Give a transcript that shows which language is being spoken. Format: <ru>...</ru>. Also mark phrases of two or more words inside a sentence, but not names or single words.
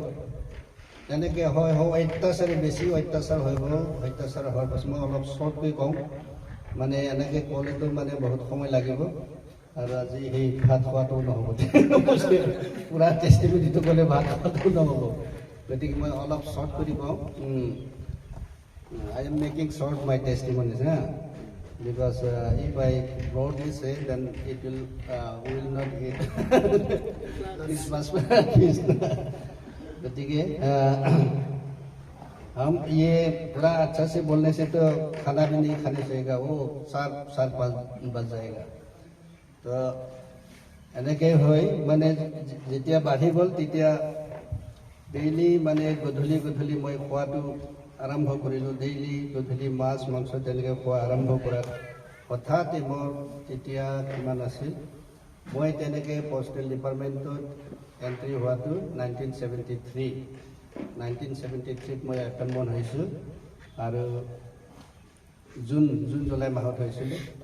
<as>তেনেকৈ হয় বেছি অত্যাচাৰ হৈ গ'ল। অত্যাচাৰ হোৱাৰ পাছত মই অলপ শ্বৰ্টকৈ কওঁ, মানে এনেকৈ ক'লেতো মানে বহুত সময় লাগিব আৰু আজি সেই ভাত খোৱাটোও নহ'ব, পূৰা টেষ্টিমনিটো ক'লে ভাত খোৱাটোও নহ'ব। গতিকে মই অলপ শ্বৰ্ট কৰি কওঁ।</as> <en>I am making short my testimonies, because if I broadly say, then it will we will not get Christmas feast.</en> <hi>गतिके हम ये पूरा अच्छा से बोलने से तो खाना भी नहीं खाने चाहिएगा, वो 4-5 बज जाएगा।</hi> <as>तो এনেকৈ হৈ মানে যেতিয়া বাঢ়ি গ'ল তেতিয়া ডেইলি মানে গধূলি মই খোৱাটো আৰম্ভ কৰিলোঁ। ডেইলি গধূলি মাছ মাংস তেনেকৈ খোৱা আৰম্ভ কৰাত হঠাতে মোৰ তেতিয়া কিমান আছিল, মই তেনেকৈ</as> <en>postal department</en> <as>এণ্ট্ৰি হোৱাটো 1973 মই এপইণ্টমেণ্ট হৈছোঁ আৰু জুন জুলাই মাহত হৈছিলোঁ।</as>